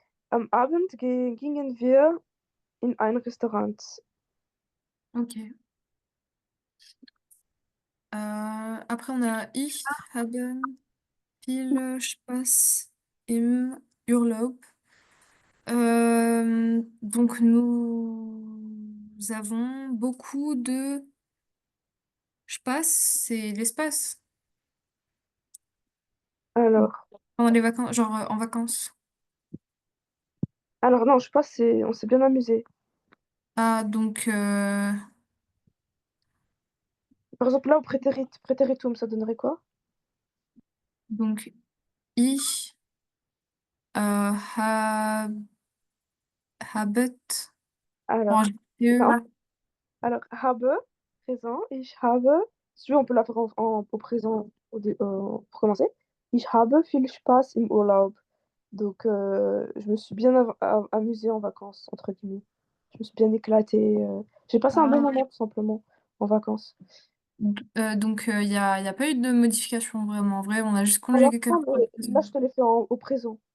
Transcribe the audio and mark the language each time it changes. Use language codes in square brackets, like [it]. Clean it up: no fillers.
[de] Am Abend gingen wir in ein Restaurant. [fr] Ok. Après, on a [de] ich, haben, viel Spaß im Urlaub. [fr] Donc, nous avons beaucoup de... Je passe, c'est l'espace. Donc, Alors, pendant les vacances, genre en vacances. alors non, je pense que on s'est bien amusé. Ah, donc, Par exemple, là, au préteritum, ça donnerait quoi? [de] donc, ich hab, habet. [fr] Alors, non. je- Alors, habe, présent. [de] Ich habe, [fr] si tu veux, on peut la faire au présent pour commencer. [de] Ich habe viel Spaß im Urlaub. [fr] Donc, je me suis bien amusée en vacances, entre guillemets. Je me suis bien éclatée. J'ai passé un bon ah, moment, tout simplement, en vacances. y a pas eu de modification vraiment. En vrai, on a juste Pour conjugué l'instant, quelques fois. là, je te l'ai fait au présent.